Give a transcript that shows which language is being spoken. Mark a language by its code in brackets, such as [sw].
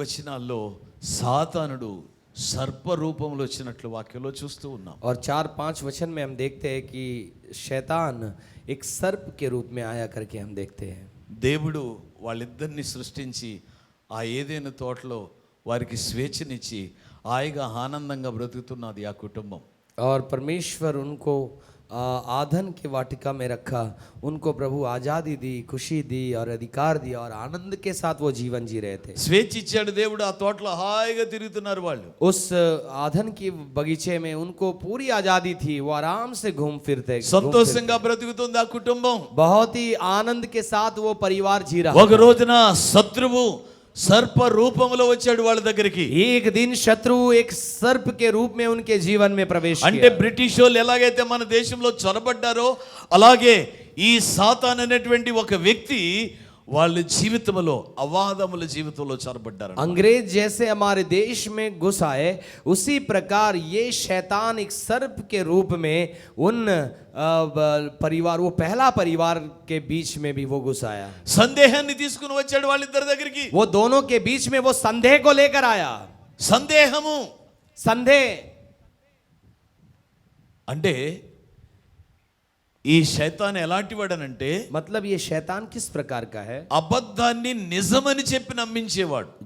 [te] వచనాల్లో సాతానుడు సర్ప రూపంలో వచ్చినట్లు వాక్యంలో చూస్తూ ఉన్నాం. [hi] और 4-5 वचन में हम देखते हैं कि शैतान एक सर्प के रूप में आया करके हम देखते हैं. [te] దేవుడు వాళ్ళిద్దరిని సృష్టించి ఆ ఏదైనా తోటలో వారికి స్వేచ్ఛనిచ్చి హాయిగా ఆనందంగా బ్రతుకుతున్నది ఆ కుటుంబం. [hi] और परमेश्वर उनको आधन के वाटिका में रखा, उनको प्रभु आज़ादी दी, खुशी दी और अधिकार दिया और आनंद के साथ वो जीवन जी रहे थे. [te] స్వేచ్ఛ ఇచ్చాడు దేవుడు. ఆ తోటలో హాయిగా తిరుగుతున్నారు వాళ్ళు. [hi] उस आधन की बगीचे में उनको पूरी आज़ादी थी, वो आराम से घूम फिरते. [te] సంతోషంగా బ్రతుకుతుంది ఆ కుటుంబం. [hi] बहुत ही आनंद के साथ वो परिवार जी रहा. [te] ఒక రోజున శత్రువు సర్ప రూపంలో వచ్చాడు వాళ్ళ దగ్గరికి. [hi] एक दिन शत्रु एक सर्प के रूप में उनके जीवन में प्रवेश [te] అంటే [hi] किया. [te] బ్రిటిష్ వాళ్ళు ఎలాగైతే మన దేశంలో చొరబడ్డారో అలాగే ఈ సాతాన్ అనేటువంటి ఒక వ్యక్తి వాళ్ళ జీవితంలో అవాదముల జీవితంలో చొరబడ్డారు. [hi] अंग्रेज जैसे हमारे देश में घुस आए, उसी प्रकार ये शैतान एक सर्प के रूप में उन परिवार, वो पहला परिवार के बीच में भी वो घुस आया. [te] సందేహాన్ని తీసుకుని వచ్చాడు వాళ్ళిద్దరి దగ్గరికి. [hi] वो दोनों के बीच में वो संदेह को लेकर आया. [te] సందేహము [hi] संदेह [te] అంటే ఈ శైతాన్ ఎలాంటి వాడనంటే [hi] मतलब ये शैतान किस प्रकार का है? [te] అబద్ధాన్ని నిజమని చెప్పి నమ్మించేవాడు.